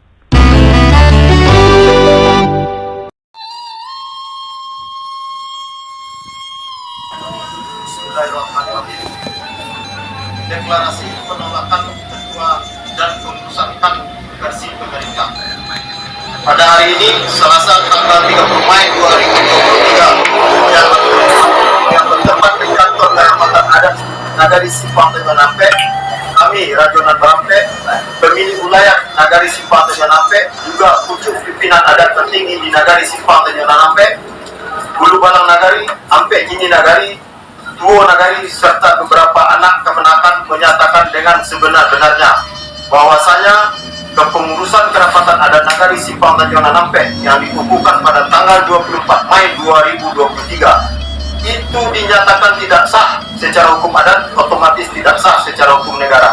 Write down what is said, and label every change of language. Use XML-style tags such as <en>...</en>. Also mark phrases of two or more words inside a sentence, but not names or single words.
<ar>Bismillahirrahmanirrahim.</ar> <id>Deklarasi penolakan ketua dan pengurusan KAN versi pemerintah. Pada hari ini, Selasa tanggal 30 Mei 2023, yang bertempat di kantor Kehormatan Adat Nagari Simpang Tanjung Nampe, kami Rajonan Berampe, pemilih wilayah Nagari Simpang Tanjung Nampe, juga pucuk pimpinan adat tertinggi di Nagari Simpang Tanjung Nampe, Bulu Balang Nagari, Ampe Jini Nagari, Duo Nagari, serta beberapa anak kemenakan menyatakan dengan sebenar-benarnya bahwasanya kepengurusan Kerapatan Adat Nagari Simpang Tanjung Nampe yang dikukuhkan pada tanggal 24 Mei 2023 itu dinyatakan tidak sah secara hukum adat, otomatis tidak sah secara hukum negara.</id>